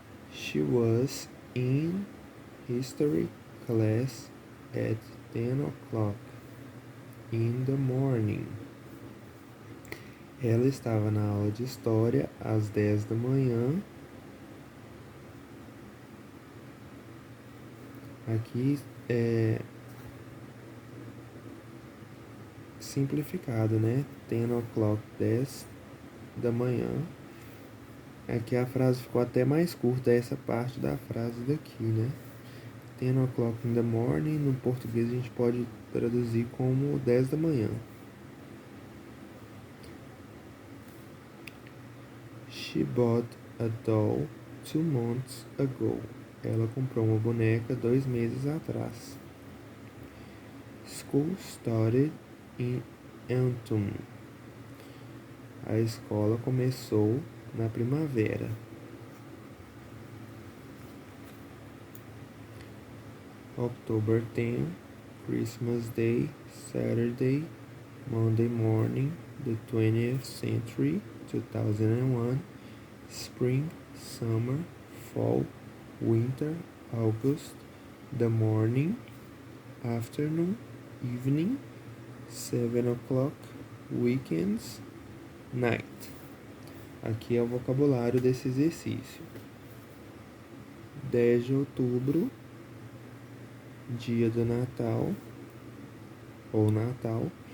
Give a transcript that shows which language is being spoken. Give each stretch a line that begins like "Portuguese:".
English: She was in history class at 10 o'clock in the morning.
Portuguese: Ela estava na aula de história às 10 da manhã. Aqui é simplificado, né? 10 o'clock, 10 da manhã. Aqui a frase ficou até mais curta, essa parte da frase daqui, né?
English: 10 o'clock in the morning,
Portuguese: no português a gente pode traduzir como 10 da manhã.
English: She bought a doll 2 months ago.
Portuguese: Ela comprou uma boneca 2 meses atrás.
English: School started in autumn.
Portuguese: A escola começou na primavera.
English: October 10, Christmas Day, Saturday, Monday morning, the 20th century, 2001, spring, summer, fall, winter, August, the morning, afternoon, evening, 7 o'clock, weekends, night.
Portuguese: Aqui é o vocabulário desse exercício. 10 de outubro, dia do Natal, ou Natal.